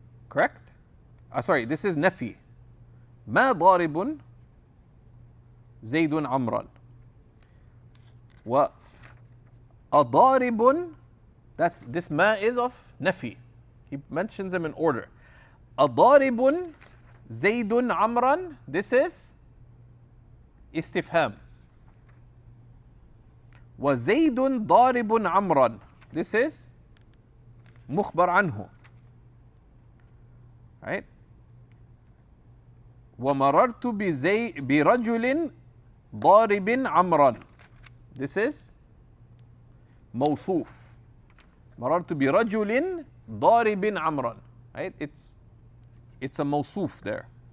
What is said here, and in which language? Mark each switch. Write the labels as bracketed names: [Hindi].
[English] Correct? Sorry, this is [Arabic] نفي. ما ضارب زيد عمرا. وأضارب, [English] this ما is of نفي. He mentions them in order. [Arabic] أضارب زيد عمرا, [English] this is [Arabic] استفهام. وزيد ضارب عمرا, [English] this is [Arabic] مخبر عنه. [English] Right? [Arabic] ومررت برجل ضارب عمرا, [English] this is [Arabic] موصوف. مررت برجل ضارب عمرا. [English] Right? It's a موصوف there.